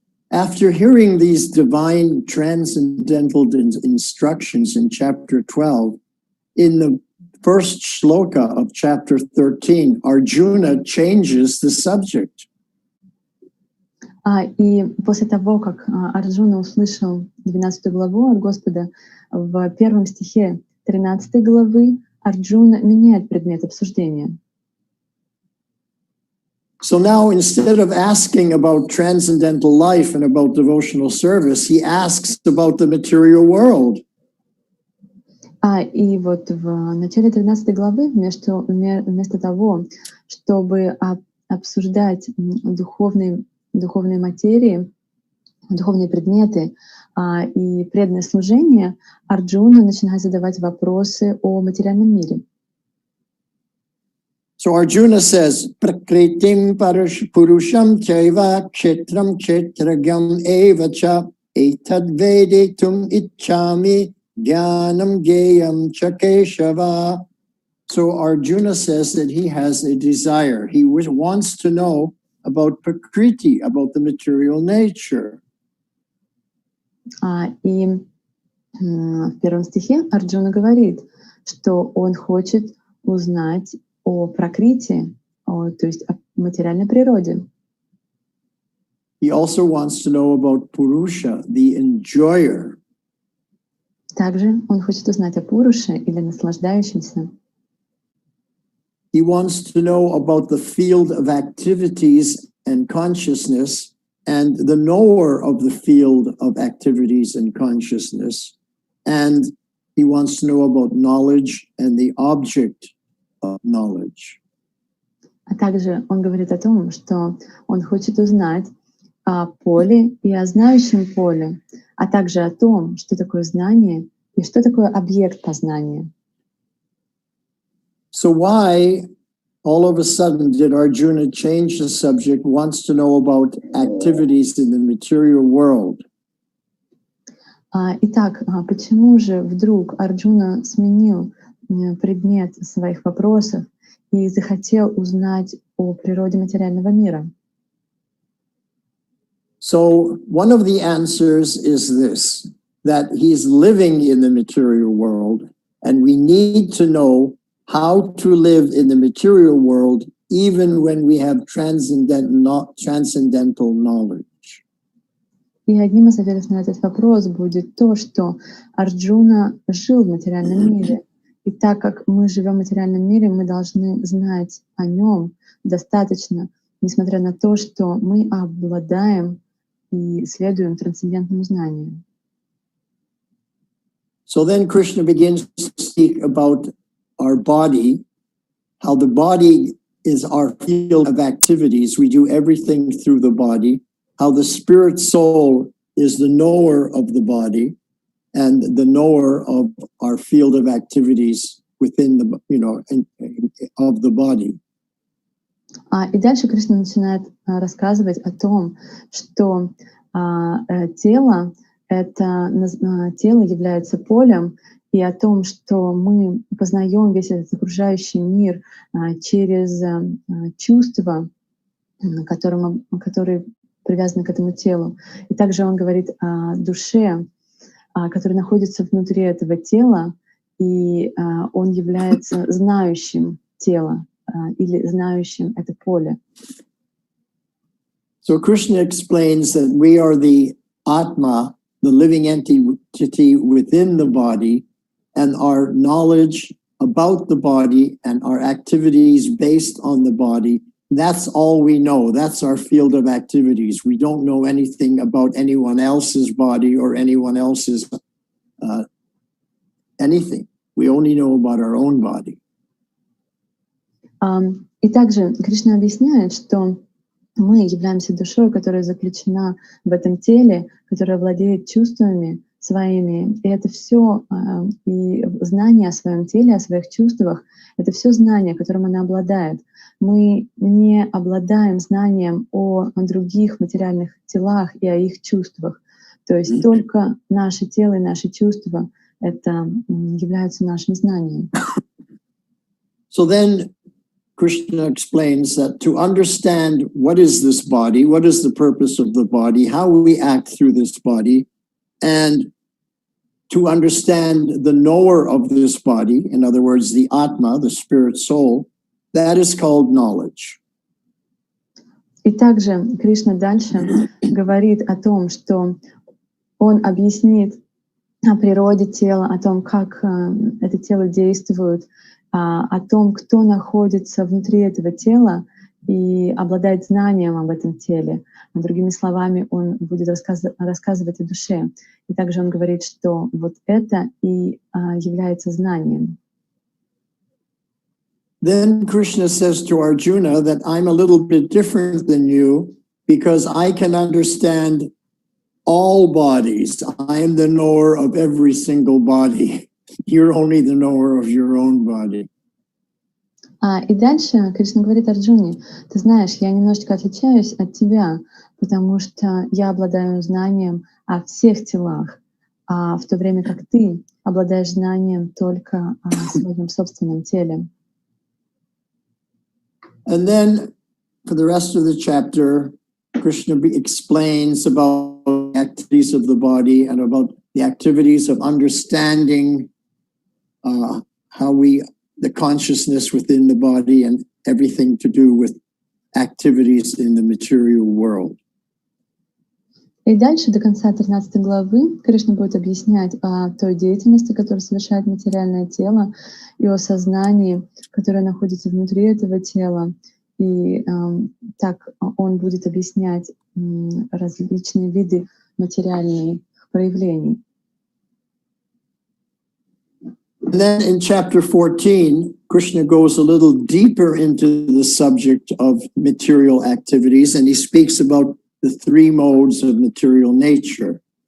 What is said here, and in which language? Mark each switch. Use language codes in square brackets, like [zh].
[en] After hearing these divine transcendental instructions in chapter 12, in the first shloka of chapter 13, Arjuna changes the subject. [ru] И после того, как Арджуна услышал 12 главу от Господа, в первом стихе 13 главы Арджуна меняет предмет обсуждения. [en] So now, instead of asking about transcendental life and about devotional service, he asks about the material world. [ru] И вот в начале 13 главы вместо того, чтобы обсуждать духовные материи, духовные предметы и преданное служение, Арджуна начинает задавать вопросы о материальном мире. [en] So Arjuna says, [sa] Prakritim Purusham Chaiva Kshetram Kshetragam Evacha Etad Vedetum Ichchami Jnanam Geyam Chakeshava. [en] So Arjuna says that he has a desire. He wants to know about Prakriti, about the material nature. [ru] И в первом стихе Арджуна говорит, что он хочет узнать о пракрити, то есть о материальной природе. [en] He also wants to know about Purusha, the enjoyer. [ru] Также он хочет узнать о Пуруше или наслаждающемся. [en] He wants to know about the field of activities and consciousness and the knower of the field of activities and consciousness. And he wants to know about knowledge and the object of knowledge. [ru] А также он говорит о том, что он хочет узнать о поле и о знающем поле, а также о том, что такое знание и что такое объект познания. [en] So why all of a sudden did Arjuna change the subject, wants to know about activities in the material world? [ru] Итак, почему же вдруг Арджуна сменил предмет своих вопросов и захотел узнать о природе материального мира? [en] So one of the answers is this, that he's living in the material world, and we need to know how to live in the material world even when we have transcendental knowledge. [ru] И одним из ответов на этот вопрос будет то, что Арджуна жил в материальном мире. И так как мы живем в материальном мире, мы должны знать о нем достаточно, несмотря на то, что мы обладаем и следуем трансцендентному знанию. [en] So then Krishna begins to speak about our body, how the body is our field of activities. We do everything through the body, how the spirit soul is the knower of the body and the knower of our field of activities within the, of the body. [ru] И дальше Кришна начинает рассказывать о том, что тело является полем, и о том, что мы познаем весь этот окружающий мир через чувства, которые привязаны к этому телу. И также он говорит о душе, которая находится внутри этого тела, и он является знающим тело или знающим это поле. [en] So Krishna explains that we are the Atma, the living entity within the body, and our knowledge about the body and our activities based on the body that's all we know. That's our field of activities. We don't know anything about anyone else's body or anyone else's anything. We only know about our own body. [ru] И также Кришна объясняет, что мы являемся душой, которая заключена в этом теле, которая владеет чувствами своими. И это все, и знание о своем теле, о своих чувствах, это все знание, которым она обладает. Мы не обладаем знанием о других материальных телах и о их чувствах. То есть только наше тело и наши чувства — это являются нашим знанием. [en] So then Krishna explains that to understand what is this body, what is the purpose of the body, how we act through this body, and to understand the knower of this body, in other words, the Atma, the spirit soul, that is called knowledge. [ru] И также Кришна дальше говорит о том, что он объяснит о природе тела, о том, как это тело действует, о том, кто находится внутри этого тела и обладает знанием об этом теле. Другими словами, он будет рассказывать о душе. И также он говорит, что вот это и является знанием. [en] Then Krishna says to Arjuna that I'm a little bit different than you because I can understand all bodies. I am the knower of every single body. You're only the knower of your own body. [ru] И дальше Кришна говорит Арджуне: ты знаешь, я немножечко отличаюсь от тебя, потому что я обладаю знанием о всех телах, в то время как ты обладаешь знанием только о своем собственном теле. [en] And then for the rest of the chapter, Krishna explains about the activities of the body and about the activities of understanding the consciousness within the body and everything to do with activities in the material world. [ru] И дальше до конца 13 главы Кришна будет объяснять о той деятельности, которую совершает материальное тело, и о сознании, которое находится внутри этого тела. И так он будет объяснять различные виды материальных проявлений. [en] And then in chapter 14, Krishna goes a little deeper into the subject of material activities, and he speaks about the three modes of material nature.